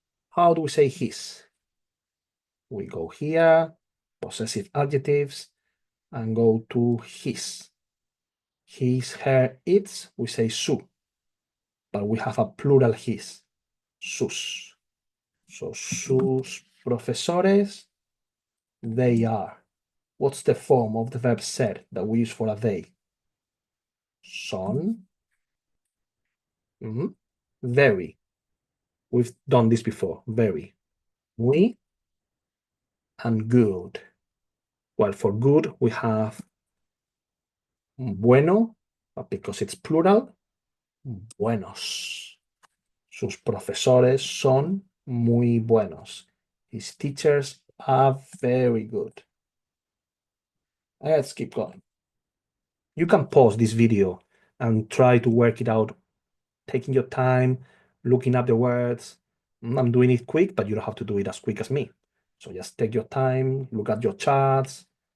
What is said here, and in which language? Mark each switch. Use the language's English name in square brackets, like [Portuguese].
[English] How do we say his? We go here, possessive adjectives, and go to his. His, her, its, we say su. But we have a plural his, sus. So [Spanish] sus profesores, [English] they are. What's the form of the verb ser that we use for a they? [Spanish] Son. [English] Very. We've done this before. Very. Muy and good. Well, for good, we have bueno, but because it's plural, buenos. [Spanish] Sus profesores son muy buenos. [English] His teachers are very good. Let's keep going. You can pause this video and try to work it out, taking your time, looking up the words. I'm doing it quick, but you don't have to do it as quick as me. So just take your time, look at your charts.